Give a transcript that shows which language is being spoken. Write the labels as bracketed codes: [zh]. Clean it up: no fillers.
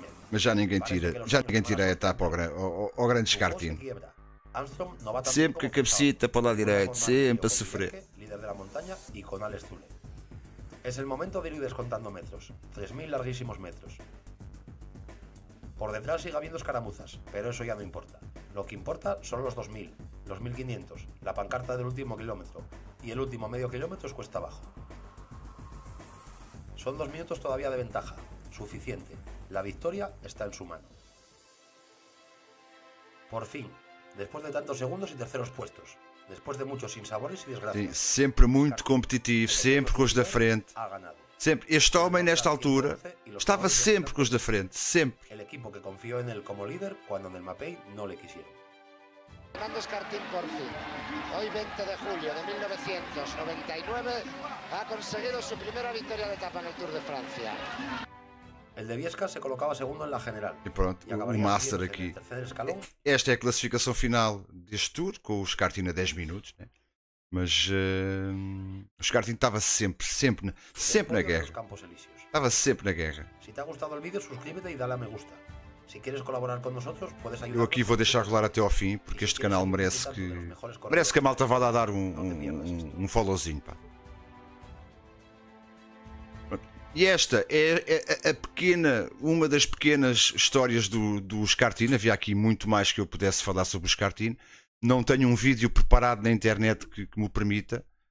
[pt] Mas já ninguém tira a etapa ao grande Escartin. Sempre com a cabecita para o lado direito, sempre a sofrer. Líder da montanha e com Alex Zülle. [es] Es el momento de ir descontando metros, 3.000 larguísimos metros. Por detrás sigue habiendo escaramuzas, pero eso ya no importa. Lo que importa son los 2.000, los 1.500, la pancarta del último kilómetro, y el último medio kilómetro es cuesta abajo. Son 2 minutos todavía de ventaja, suficiente. La victoria está en su mano. Por fin, después de tantos segundos y terceros puestos, después de muchos sinsabores y desgracias. [pt] Sempre muito competitivo, sempre com os da frente. Sempre. Este homem, nesta altura, estava sempre com os da frente, sempre. [es] El equipo que confió en él como líder cuando en el Mapei no le quisieron. Fernando Escartin por fin, hoy 20 de julio de 1999, ha conseguido su primera victoria de etapa en el Tour de Francia. El de Viescas se colocaba segundo en la general. [pt] E pronto, o Master aqui. Esta é a classificação final deste Tour, com o Escartin a 10 minutos, né? Mas o Escartin estava sempre na guerra. Estava sempre na guerra. [es] Se te ha gustado el vídeo, suscríbete y dale a me gusta. Si quieres colaborar con nosotros, puedes ayudar. [pt] Eu aqui vou deixar rolar até ao fim, porque este canal merece que a malta vá lá dar um followzinho, pá. E esta é uma das pequenas histórias do Escartin. Havia aqui muito mais que eu pudesse falar sobre o Escartin. Não tenho um vídeo preparado na internet que me permita.